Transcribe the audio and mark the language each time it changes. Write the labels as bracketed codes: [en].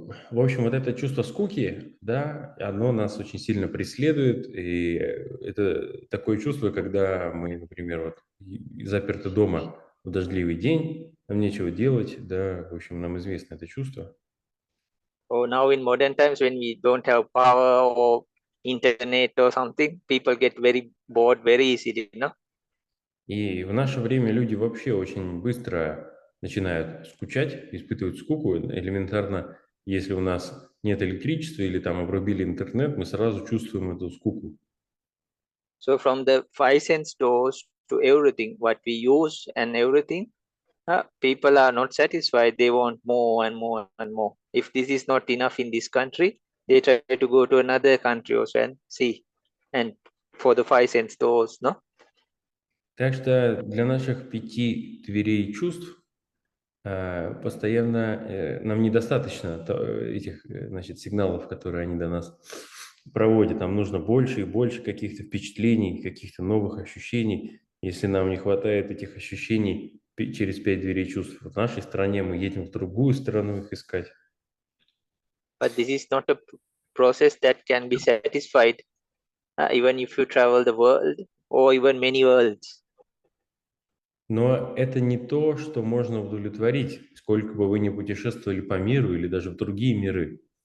[ru] В общем, вот это чувство скуки, да, оно нас очень сильно преследует, и это такое чувство, когда мы, например, вот заперты дома в дождливый день, нам нечего делать, да, в общем, нам известно это чувство. [en] Or now in modern times when we don't have power or internet or something, people get very bored very easily, no? [ru] И в наше время люди вообще очень быстро начинают скучать, испытывают скуку. Элементарно, если у нас нет электричества или там обрубили интернет, мы сразу чувствуем эту скуку. [en] So from the five sense doors to everything, what we use and everything, people are not satisfied. They want more and more and more. If this is not enough in this country, they try to go to another country also and see. And for the five sense doors, no? [ru] Так что для наших 5 дверей чувств постоянно нам недостаточно этих, значит, сигналов, которые они до нас проводят. Нам нужно больше и больше каких-то впечатлений, каких-то новых ощущений. Если нам не хватает этих ощущений через 5 дверей чувств в нашей стране, мы едем в другую страну их искать. [en] But this is not a process that can be satisfied even if you travel the world or even many worlds. [ru] Но это не то, что можно удовлетворить, сколько бы вы ни путешествовали по миру или даже в другие миры.